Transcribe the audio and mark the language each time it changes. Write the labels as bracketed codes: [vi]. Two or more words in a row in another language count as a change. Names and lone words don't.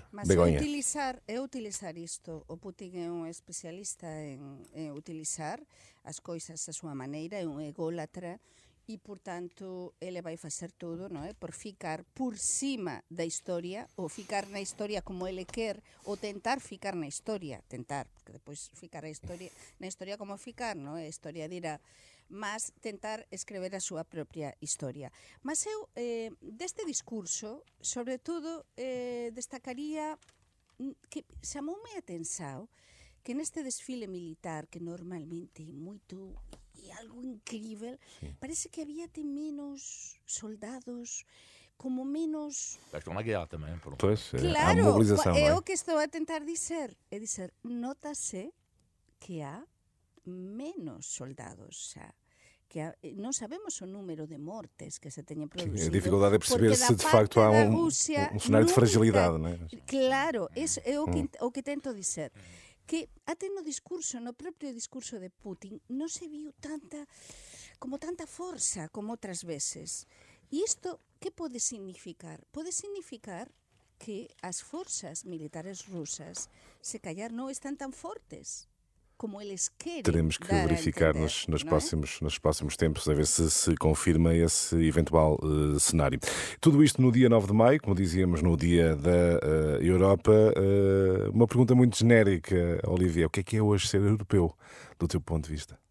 [pt] Mas é utilizar isto, o Putin é um especialista em utilizar as coisas à sua maneira, é um ególatra, e, portanto, ele vai fazer tudo, não é? Por ficar por cima da história, ou ficar na história como ele quer, ou tentar ficar na história, porque depois ficar na história como ficar, não é? A história dirá, mas tentar escrever a [gl] súa propia historia. Mas eu, deste discurso, sobre todo, destacaría que chamoume a atención que neste desfile militar, que normalmente é moito e algo incrível, parece que había menos soldados, como menos... [pt] Estão na guerra também. Pois, há Claro, mobilização, não é é? o que estou a tentar dizer. É dizer, nota-se que há menos soldados xa. [gl] Non sabemos o número de mortes que se teñen producido. [pt] A dificuldade é perceber porque se da de facto há parte da um Rusia cenário de nunca- fragilidade, não é? Claro, é o que tento dizer. Que até no discurso, [gl] no propio discurso de Putin, non se viu tanta forza como outras veces. [pt] E isto, que pode significar? [gl] Pode significar que as forzas militares rusas, se calhar, non están tan fortes como eles querem. [pt] Teremos que dar a verificar entender, nos não é? próximos tempos, a ver se confirma esse eventual cenário. Tudo isto no dia 9 de maio, como dizíamos, no dia da Europa. Uma pergunta muito genérica, Olivia. O que é hoje ser europeu, do teu ponto de vista?